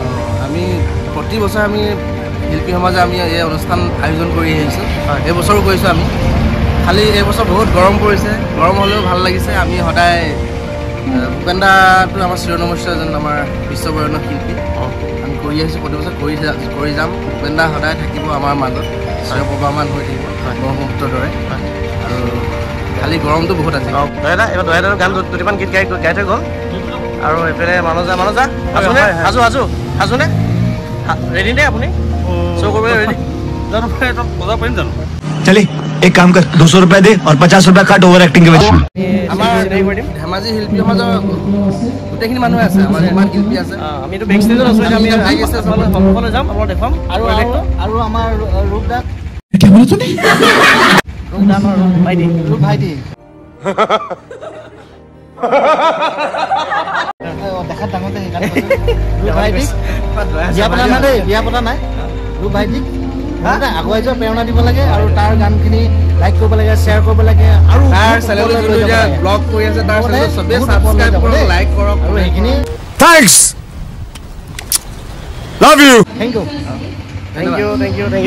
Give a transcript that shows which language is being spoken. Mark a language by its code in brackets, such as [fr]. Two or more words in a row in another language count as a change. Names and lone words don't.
[as] আমি প্ৰতি বছৰ আমি শিল্পী সমাজে আমি এই অনুষ্ঠান আয়োজন কৰি আহিছোঁ এই বছৰো কৰিছোঁ আমি খালি এইবছৰ বহুত গৰম পৰিছে গৰম হ'লেও ভাল লাগিছে আমি সদায় ভূপেন দাটো আমাৰ চিৰনমস্য এজন আমাৰ বিশ্ববৰেণ্য শিল্পী আমি কৰি আহিছোঁ প্ৰতি বছৰ কৰি যাম ভূপেন দা সদায় থাকিব আমাৰ মাজত চিৰপ্ৰবাহমান হৈ থাকিব ব্ৰহ্মপুত্ৰৰ দৰে আৰু খালি গৰমটো বহুত আছে দাদা এইবাৰ দয়াদাৰ গান দুটিমান গীত গাই থৈ গ'ল আৰু এইফালে মানজা সাজুনে ৰেডি নে আপুনি শ্ব' কৰিবলৈ ৰেডি জানো বজাব পাৰিম জানো [hi] चले एक काम कर 200 रुपए दे और 50 रुपए काट ओवर एक्टिंग के वजह [as] আমাৰ ধেমাজি শিল্পী সমাজৰ গোটেইখিনি মানুহে আছে আমাৰ ইমান শিল্পী আছে আমিতো বেক ষ্টেজত আছোঁ আমি সকলোৱে যাম আপোনাক দেখুৱাম আৰু আমাৰ ৰূপদাক [hi] क्या बोला तूने [as] ৰূপ ভাইটি দেখাত ডাঙৰতে সেইকাৰণে ৰূপ ভাইটিক বিয়া পতা নাই ৰূপ ভাইটিক আগুৱাই যোৱা প্ৰেৰণা দিব লাগে আৰু তাৰ গানখিনি লাইক কৰিব লাগে শ্বেয়াৰ কৰিব লাগে আৰু তাৰ চেনেলটো ব্লগ কৰি আছে তাৰ চেনেল সবে সাবস্ক্ৰাইব কৰক লাইক কৰক আৰু সেইখিনি [en] thanks love you thank you